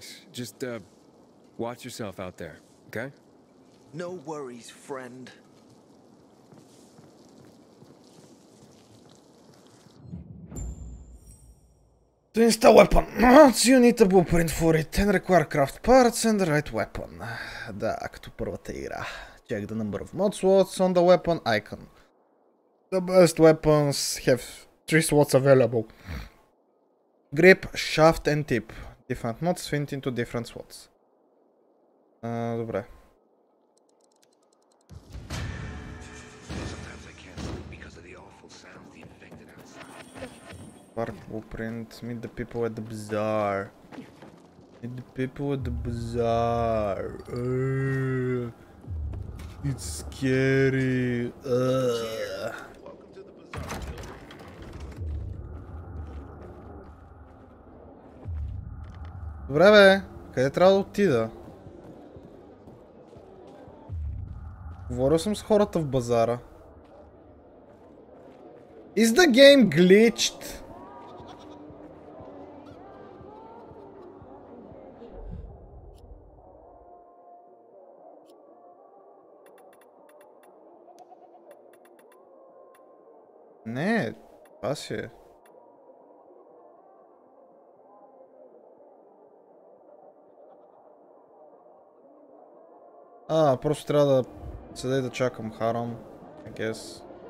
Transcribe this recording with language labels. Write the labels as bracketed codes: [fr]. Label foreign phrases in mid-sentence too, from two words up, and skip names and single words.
[en] Just, watch yourself out there, okay? No worries, friend. To install weapon. You need a blueprint for it and require craft parts and the right weapon. [bg] Да, като първата игра. [en] Check the number of mod slots on the weapon icon. The best weapons have 3 slots available. Grip, shaft and tip. Different mods fit into different slots. [bg] Добре. [en] Sometimes I can't sleep because of the awful sounds the infected outside. Park blueprint. Meet the people at the bazaar. Meet the people at the bazaar. It's scary. Welcome to the bazaar. [bg] Добре бе, къде трябва да отида? Говорил съм с хората в базара. [en] Is the game glitched? [bg] Не, това си е. Просто трябва да седа и да чакам Харам, [en] I guess.